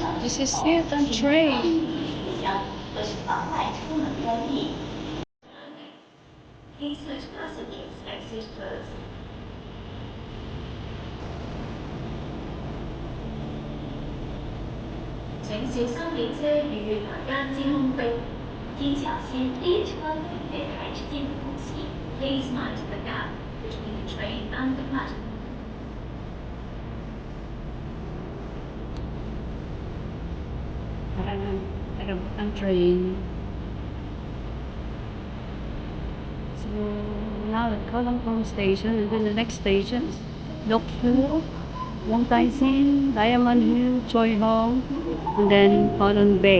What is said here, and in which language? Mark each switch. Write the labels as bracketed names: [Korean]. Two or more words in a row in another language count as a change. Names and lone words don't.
[English] This is Hilton train. Please let passengers exit first. [Chinese] 請小心列車與月台間之空隙，天橋線列車與月台之間的空隙。 [English] Please mind the gap between the train and the platform. [Hiligaynon] Nagabot ang train. [English] So now at Kalampong station, and then the next station is Dokphu, Wong Tai Sin, Diamond Hill, Choi Hong, and then Colon Bay.